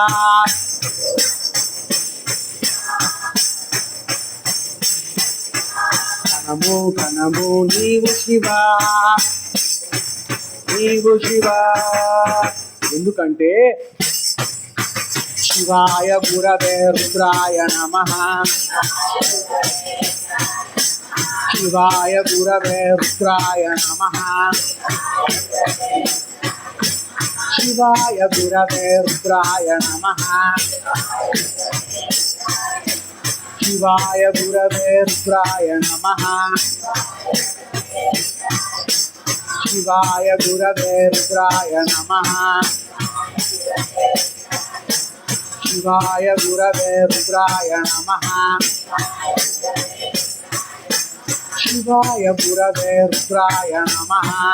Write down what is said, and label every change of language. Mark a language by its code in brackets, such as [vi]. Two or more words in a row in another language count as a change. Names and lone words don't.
[te] కణము కణము నీవు శివ, నీవు శివ. ఎందుకంటే [sa] శివాయ గురవే రుద్రాయ నమః, शिवाय गुरवे रुद्राय नमः शिवाय गुरवे रुद्राय नमः शिवाय गुरवे रुद्राय नमः शिवाय गुरवे रुद्राय नमः शिवाय गुरवे रुद्राय नमः शिवाय गुरवे रुद्राय नमः